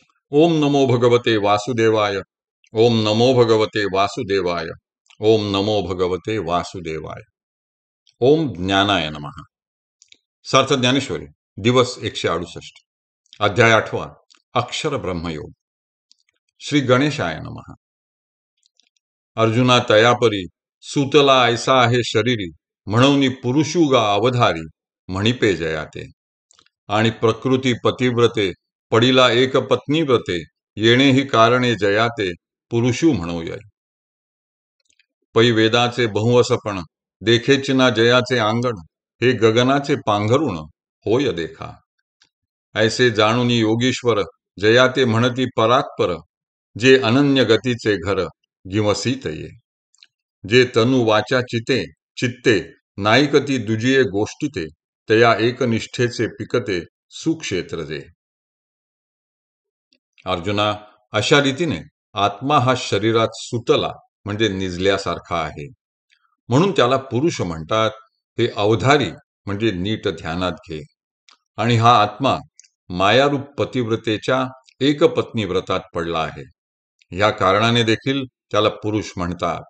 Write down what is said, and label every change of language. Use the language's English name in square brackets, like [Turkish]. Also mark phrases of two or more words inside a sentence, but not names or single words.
[Sanskrit] ओम नमो भगवते वासुदेवाय। ओम नमो भगवते वासुदेवाय। ओम नमो भगवते वासुदेवाय। ओम ज्ञानाय नमः। [Marathi] सार्थ ज्ञानेश्वरी दिवस 168 अध्याय 8 अक्षर ब्रह्मयोग। [Sanskrit] श्री गणेशाय नमः। [Marathi] अर्जुना तयापरी सुतला ऐसा आहे शरीरी म्हणून पुरुषुगा अवधारी म्हणिपे जयाते आणि प्रकृती पतिव्रते पडिला एक पत्नी व्रते येणे ही कारणे जयाते पुरुषू म्हणूया पै वेदाचे बहुवसपण देखेची ना जयाचे आंगण हे गगनाचे पांघरुण होय देखा ऐसे जाणून योगीश्वर जयाते म्हणती परात्पर जे अनन्य गतीचे घर गिवसीत ये जे तनु वाचा चिते चित्ते नाईकती दुजिये गोष्टीते तया एकनिष्ठेचे पिकते सुक्षेत्र जे अर्जुना अशा रीतीने आत्मा हा शरीरात सुतला म्हणजे निजल्यासारखा आहे म्हणून त्याला पुरुष म्हणतात। हे अवधारी म्हणजे नीट ध्यानात घे। आणि हा आत्मा मायारूप पतिव्रतेच्या एकपत्नी व्रतात पडला आहे या कारणाने देखील त्याला पुरुष म्हणतात।